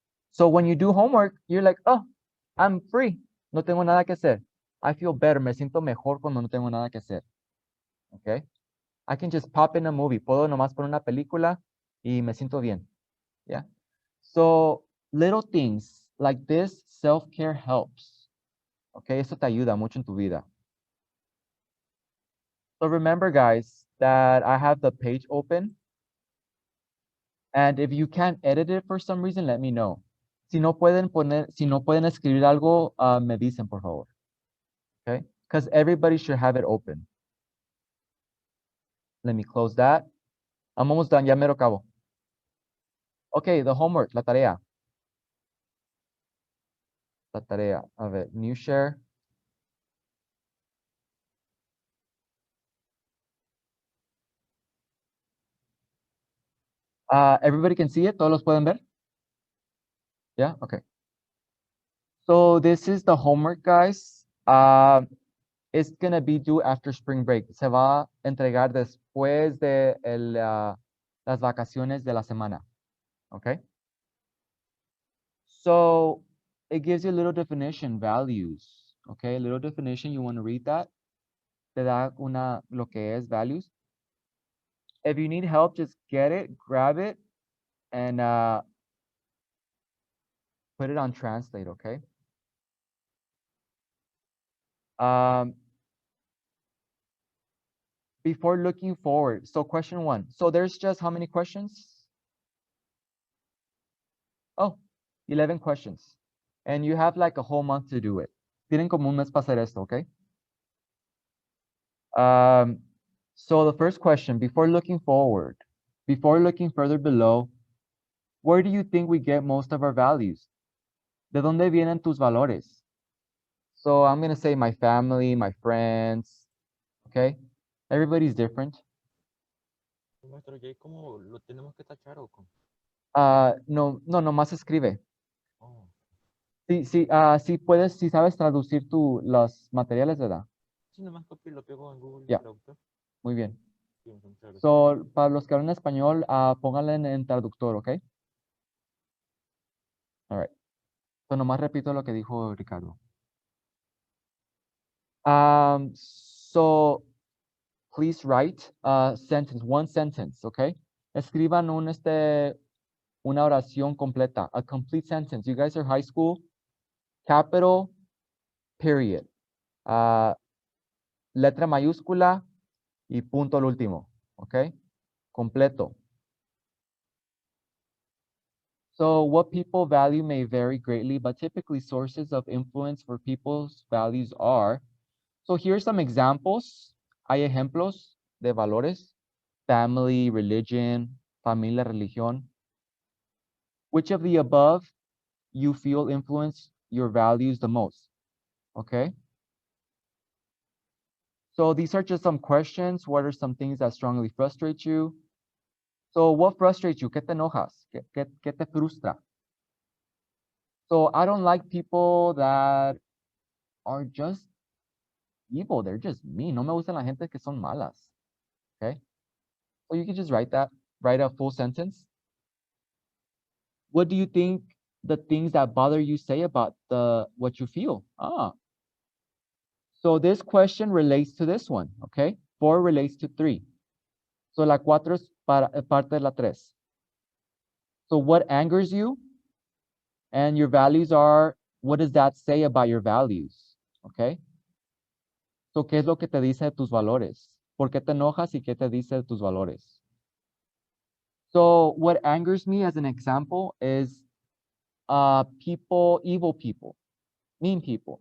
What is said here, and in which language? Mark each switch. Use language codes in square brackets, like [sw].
[en] So when you do homework, you're like, oh, I'm free. [es] No tengo nada que hacer. [en] I feel better. [es] Me siento mejor cuando no tengo nada que hacer. Okay? [en] I can just pop in a movie. [es] Puedo nomás poner una película y me siento bien. [en] Yeah? So little things like this, self-care helps. Okay? [es] Eso te ayuda mucho en tu vida. [en] So remember, guys, that I have the page open. And if you can't edit it for some reason, let me know. [es] Si no pueden escribir algo, me dicen, por favor. [en] Okay? Because everybody should have it open. Let me close that. I'm almost done. [es] Ya mero acabo. [en] Okay, the homework, [es] la tarea. La tarea. A ver, [en] new share. Everybody can see it? [es] ¿Todos los pueden ver? [en] Yeah, okay. So this is the homework, guys. It's gonna be due after spring break. [es] Se va a entregar después de las vacaciones de la semana. [en] Okay? So it gives you a little definition, values. Okay, a little definition. You want to read that? [es] Te da lo que es [en] values. If you need help, just get it, grab it, and put it on translate, okay? Before looking forward, so question 1. So there's just how many questions? Oh, 11 questions. And you have like a whole month to do it. Tienen como un mes para hacer esto, okay? So the first question, before looking forward, before looking further below, where do you think we get most of our values? [es] ¿De dónde vienen tus valores? [en] So I'm going to say my family, my friends, okay? Everybody's different. [es] Maestro, ¿y ahí cómo lo tenemos que tachar o cómo? No, nomás escribe. Oh, Sí puedes, si sabes traducir los materiales, ¿verdad? sí, nomás copio y lo pego en Google Ya. Traductor. Muy bien. Sí, muchas gracias. So, para los que hablan español, pónganle en traductor, ¿ok? [en] All right. [es] So, nomás repito lo que dijo Ricardo. [en] So, please write a sentence, one sentence, ¿ok? [es] Escriban una oración completa, [en] a complete sentence. You guys are high school, capital, period. [es] Letra mayúscula y punto al último, ¿ok? Completo. [en] So what people value may vary greatly, but typically sources of influence for people's values are. So here's some examples. [es] Hay ejemplos de valores. [en] Family, religion, [es] familia, religión. [en] Which of the above you feel influence your values the most? Okay. So these are just some questions. What are some things that strongly frustrate you? So what frustrates you? [es] ¿Qué te enojas? ¿Qué te frustra? [en] So I don't like people that are just evil. They're just mean. [es] No me gustan la gente que son malas. [en] Okay. So you can just write that. Write a full sentence. What do you think the things that bother you say about what you feel? So this question relates to this one. Okay. 4 relates to 3. So [es] la 4 es parte de la 3. [en] So what angers you? And your values are, what does that say about your values? Okay. [es] So, ¿qué es lo que te dice de tus valores? ¿Por qué te enojas y qué te dice de tus valores? [en] So, what angers me as an example is people, evil people, mean people.